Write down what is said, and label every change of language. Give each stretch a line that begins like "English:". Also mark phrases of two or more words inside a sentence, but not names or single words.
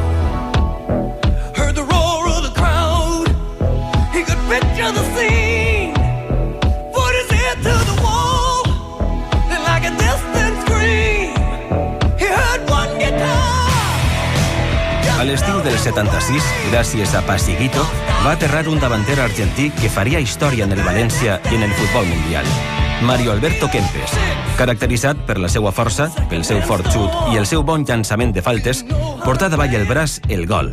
English: Heard the roar of the crowd, he could picture the scene, put his head to the wall, and like a distant scream, he heard one guitar.
Catalan: A l'estiu del 76, gràcies a Pasiguito, va aterrar un davanter argentí que faria història en el València i en el futbol mundial. Mario Alberto Kempes, caracteritzat per la seva força, pel seu fort xut i el seu bon llançament de faltes, portà davall el braç el gol.